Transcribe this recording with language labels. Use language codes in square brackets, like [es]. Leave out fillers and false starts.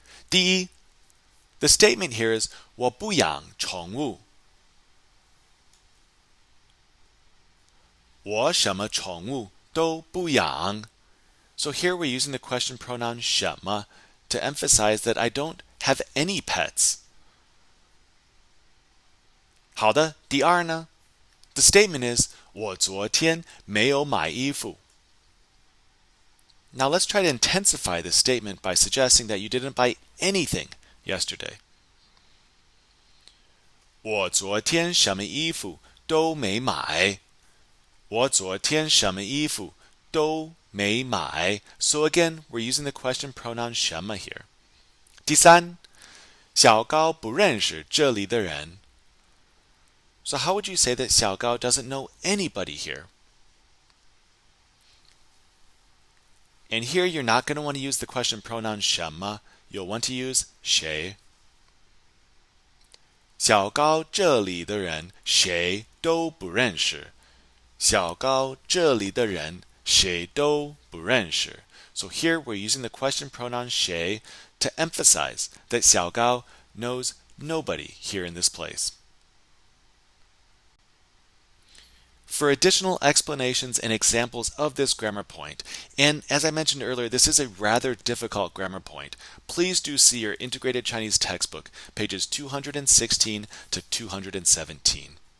[en] 第一, the statement here is [zh] 我不养宠物。我什么宠物都不养。 [en] So here we're using the question pronoun 什么 to emphasize that I don't have any pets. [zh] 好的，第二呢 [en] The statement is [zh] 我昨天没有买衣服。 [en] Now let's try to intensify this statement by suggesting that you didn't buy anything yesterday. [zh] 我昨天什么衣服都没买。我昨天什么衣服都没买。 [en] So again, we're using the question pronoun 什么 here. [zh] 第三，小高不认识这里的人。 [en] So how would you say that 小高 doesn't know anybody here? And here you're not going to want to use the question pronoun 什么 You'll want to use 谁。 [zh] 小高这里的人谁都不认识。小高这里的人谁都不认识。 [en] So here we're using the question pronoun 谁 to emphasize that 小高 knows nobody here in this place. For additional explanations and examples of this grammar point, and as I mentioned earlier, this is a rather difficult grammar point, please do see your Integrated Chinese textbook, pages 216 to 217.